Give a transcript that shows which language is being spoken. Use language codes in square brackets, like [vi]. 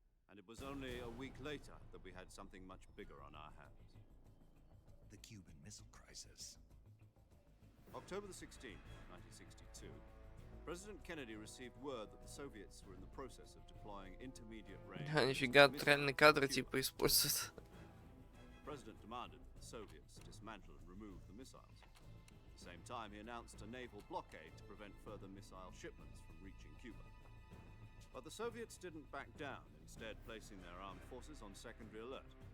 [en] And it was only a week later that we had something much bigger on our hands. The Cuban Missile Crisis. October the 16th, 1962, President Kennedy received word that the Soviets were in the process of deploying intermediate range. [ru] Нифига, реальные кадры типа используют. [en] The President demanded that the Soviets dismantle and remove the missiles. At the same time, he announced a naval blockade to prevent further missile shipments from reaching Cuba. But the Soviets didn't back down, instead placing their armed forces on secondary alert.